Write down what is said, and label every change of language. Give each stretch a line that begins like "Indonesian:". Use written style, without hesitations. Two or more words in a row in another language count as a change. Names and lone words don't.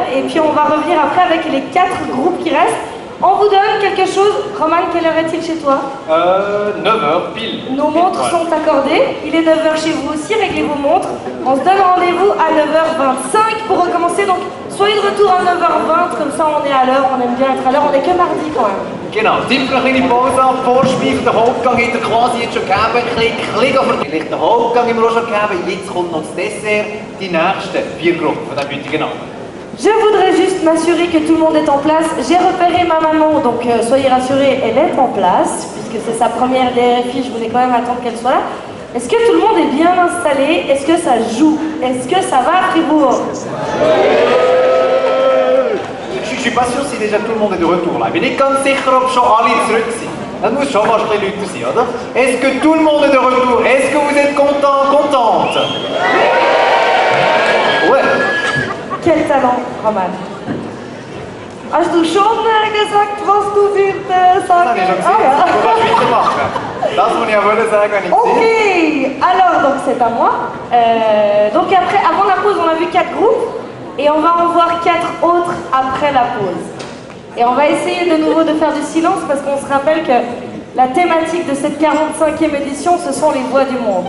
French: Et puis on va revenir après avec les 4 groupes qui restent. On vous donne quelque chose. Roman, quelle heure est-il chez toi? 9h pile. Nos montres sont accordées. Il est 9h chez vous aussi, réglez vos montres. On se donne rendez-vous à 9h25 pour recommencer. Donc soyez de retour à 9h20, comme ça on est à l'heure, on aime bien être à l'heure. On n'est que mardi quand même.
German: Genau, Zeit für eine kleine Pause ab. Vorspeise, der Hauptgang hat er quasi jetzt schon gegeben. Vielleicht den Hauptgang haben wir auch schon gegeben. Jetzt kommt noch das Dessert, die nächsten 4 Gruppen von diesem heutigen Abend.
French: Je voudrais juste m'assurer que tout le monde est en place. J'ai repéré ma maman, donc soyez rassurés, elle est en place, puisque c'est sa première DRFI, je voulais quand même attendre qu'elle soit là. Est-ce que tout le monde est bien installé? Est-ce que ça joue? Est-ce que ça va à Fribourg? Je suis pas sûr si déjà tout le monde est de retour là.
German: Ich bin nicht ganz sicher, ob schon alle zurück sind. Das muss schon fast ein bisschen Leute sein, oder?
French: Est-ce que tout le monde est de retour? Est-ce que vous êtes content, contente? Ouais. Quel talent, Roman.
German: Hast du schon gesagt, was du würdest Das sagen? habe ich schon gesehen. Du kannst weitermachen. Das, was ich ja wollte sagen, wenn ich
French: Ok, alors donc c'est à moi. Donc après, avant la pause, on a vu 4 groupes et on va en voir 4 autres après la pause. Et on va essayer de nouveau de faire du silence parce qu'on se rappelle que la thématique de cette 45e édition, ce sont les voix du monde.